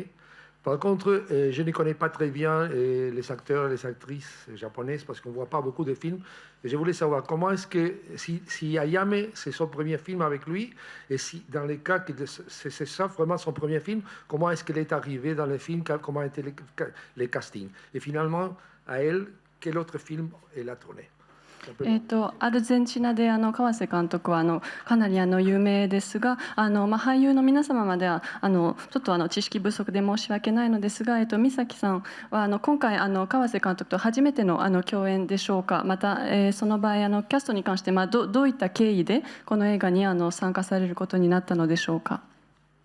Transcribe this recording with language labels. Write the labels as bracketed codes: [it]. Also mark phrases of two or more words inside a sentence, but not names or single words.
[fr] Par contre, je ne connais pas très bien les acteurs et les actrices japonaises parce qu'on ne voit pas beaucoup de films. Et je voulais savoir comment est-ce que, si Ayame, c'est son premier film avec lui, et si dans les cas que c'est ça vraiment son premier film, comment est-ce qu'elle est arrivée dans le film, comment étaient les castings. Et finalement, à elle, quel autre film elle a tourné. [ja] アルゼンチナで川瀬監督はかなり有名ですが、俳優の皆様まではちょっと知識不足で申し訳ないのですが、美咲さんは今回川瀬監督と初めての共演でしょうか。また、その場合キャストに関してどういった経緯でこの映画に参加されることになったのでしょうか。